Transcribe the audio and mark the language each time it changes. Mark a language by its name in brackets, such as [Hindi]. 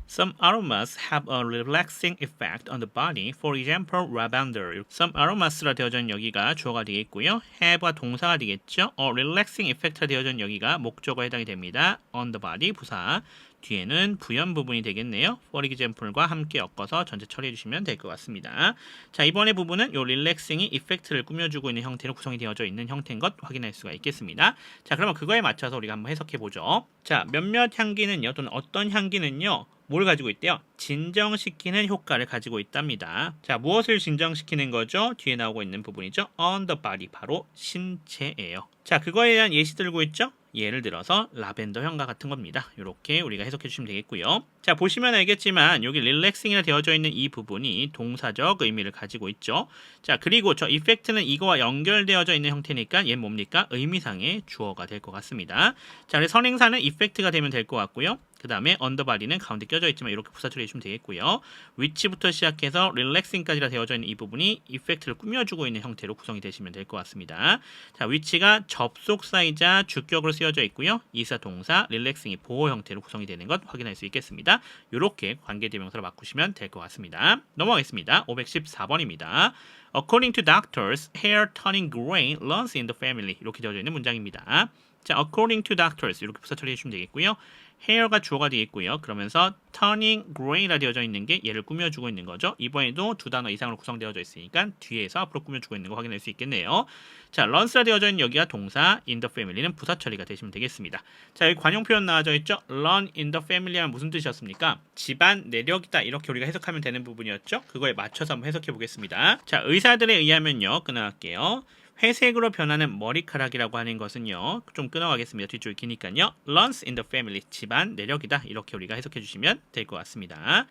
[English] Some aromas have a relaxing effect on the body. For example, lavender. [Korean] Some aromas 라 되어져 있는 여기가 주어가 되겠고요. have가 동사가 되겠죠. A relaxing effect 가 되어져 있는 여기가 목적어에 해당이 됩니다. [English] on the body 부사. [Korean] 뒤에는 부연 부분이 되겠네요. For example 과 함께 엮어서 전체 처리해 주시면 될 것 같습니다. 자, 이번에 부분은 요 relaxing이 이펙트를 꾸며주고 있는 형태로 구성이 되어져 있는 형태인 것 확인할 수가 있겠습니다. 자, 그러면 그거에 맞춰서 우리가 한번 해석해 보죠. 자, 몇몇 향기는요, 또는 어떤 향기는요, 뭘 가지고 있대요? 진정시키는 효과를 가지고 있답니다. 자, 무엇을 진정시키는 거죠? 뒤에 나오고 있는 부분이죠. [English] on the body, 바로 신체예요. [Korean] 자, 그거에 대한 예시 들고 있죠? 예를 들어서 라벤더 향과 같은 겁니다. 이렇게 우리가 해석해 주시면 되겠고요. 자, 보시면 알겠지만 여기 릴렉싱이라 되어져 있는 이 부분이 동사적 의미를 가지고 있죠. 자, 그리고 저 이펙트는 이거와 연결되어져 있는 형태니까 얘는 뭡니까? 의미상의 주어가 될 것 같습니다. 자, 그래서 선행사는 이펙트가 되면 될 것 같고요. 그 다음에 언더바디는 가운데 껴져 있지만 이렇게 부사 처리해 주시면 되겠고요. 위치부터 시작해서 릴렉싱까지라 되어져 있는 이 부분이 이펙트를 꾸며주고 있는 형태로 구성이 되시면 될 것 같습니다. 자, 위치가 접속사이자 주격으로 쓰여져 있고요. 이사 동사 릴렉싱이 보호 형태로 구성이 되는 것 확인할 수 있겠습니다. 이렇게 관계대명사로 바꾸시면 될 것 같습니다. 넘어가겠습니다. 514번입니다. [English] According to doctors, hair turning gray runs in the family. [Korean] 이렇게 되어져 있는 문장입니다. 자, according to doctors 이렇게 부사 처리해 주시면 되겠고요. hair가 주어가 되겠고요. 그러면서 turning gray 라 되어져 있는 게 얘를 꾸며주고 있는 거죠. 이번에도 두 단어 이상으로 구성되어져 있으니까 뒤에서 앞으로 꾸며주고 있는 거 확인할 수 있겠네요. 자, runs라 되어져 있는 여기가 동사, in the family 는 부사 처리가 되시면 되겠습니다. 자, 여기 관용 표현 나와져 있죠. run in the family 하면 무슨 뜻이었습니까? 집안 내력이다, 이렇게 우리가 해석하면 되는 부분이었죠. 그거에 맞춰서 한번 해석해 보겠습니다. 자, 의사들에 의하면요, 끊어갈게요. 회색으로 변하는 머리카락이라고 하는 것은요, 좀 끊어가겠습니다. 뒤쪽이 기니까요. runs in the family, 집안 내력이다, 이렇게 우리가 해석해 주시면 될 것 같습니다.